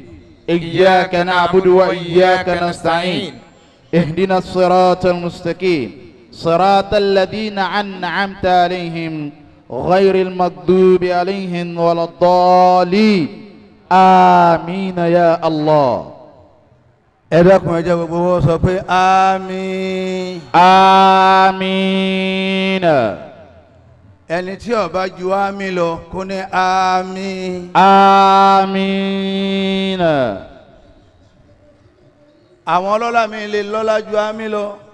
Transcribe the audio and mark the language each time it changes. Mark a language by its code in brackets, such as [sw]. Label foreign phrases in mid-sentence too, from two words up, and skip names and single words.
[ar] إياك نعبد وإياك نستعين. اهدنا الصراط المستقيم صراط الذين أنعمت عليهم غير المغضوب عليهم ولا الضالين آمين يا الله. [yo] ẹ dákun ẹ jẹ́ gbogbo wọn sọ pé àmín. àmín. ẹni tí ó bá ju àmín lọ kó ní àmín. àmín. àwọn ọlọ́lá mi lè lọ́lá ju àmín lọ.